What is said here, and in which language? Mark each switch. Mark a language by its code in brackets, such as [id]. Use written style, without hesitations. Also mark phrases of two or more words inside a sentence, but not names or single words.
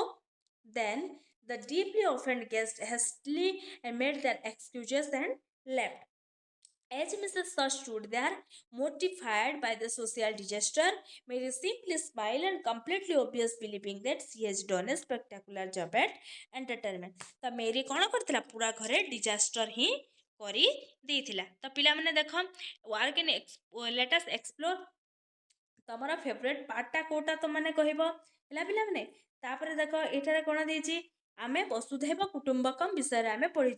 [en] Then the deeply offended guest hastily made their excuses and left. As Mrs. Shaw stood there, mortified by the social disaster, Mary simply smiled and completely obvious, believing that she has done a spectacular job at entertainment. [or] ତ ମେରି କ'ଣ କରିଥିଲା ପୁରା ଘରେ ଡିଜାଷ୍ଟର ହିଁ କରି ଦେଇଥିଲା। ତ ପିଲାମାନେ ଦେଖ [en] work in let's explore [or] ତମର ଫେଭରେଟ୍ ପାର୍ଟଟା କୋଉଟା ତମମାନେ କହିବ ହେଲା ପିଲାମାନେ। ତାପରେ ଦେଖ ଏଠାରେ କ'ଣ ଦେଇଛି ଆମେ [sa] ବସୁଧୈବ କୁଟୁମ୍ବକମ୍ [or] ବିଷୟରେ ଆମେ ପଢିଛୁ।